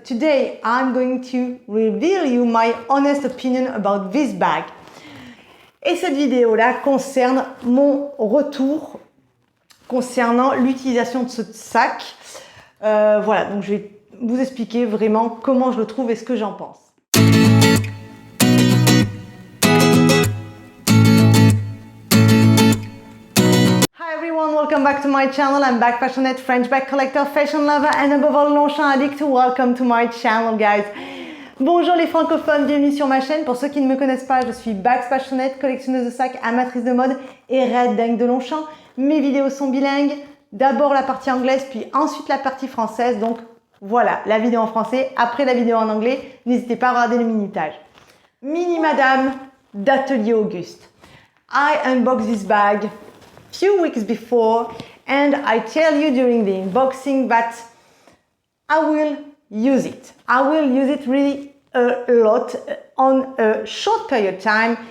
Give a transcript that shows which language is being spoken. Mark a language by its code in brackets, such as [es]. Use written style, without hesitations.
[en] today I'm going to reveal you my honest opinion about this bag. [fr] Et cette vidéo-là concerne mon retour concernant l'utilisation de ce sac. Voilà, donc je vais vous expliquer vraiment comment je le trouve et ce que j'en pense. [en] Hi everyone, welcome back to my channel. I'm bag passionate, French bag collector, fashion lover and above all Longchamp addict. Welcome to my channel guys. [fr] Bonjour les francophones, bienvenue sur ma chaîne. Pour ceux qui ne me connaissent pas, je suis [en] bags passionate, [fr] collectionneuse de sacs, amatrice de mode et red dingue de Longchamp. Mes vidéos sont bilingues, d'abord la partie anglaise puis ensuite la partie française. Donc voilà, la vidéo en français, après la vidéo en anglais. N'hésitez pas à regarder le minutage. Mini Madame d'Atelier Auguste. [en] I unboxed this bag few weeks before and I tell you during the unboxing that I will use it. I will use it really a lot on a short period of time.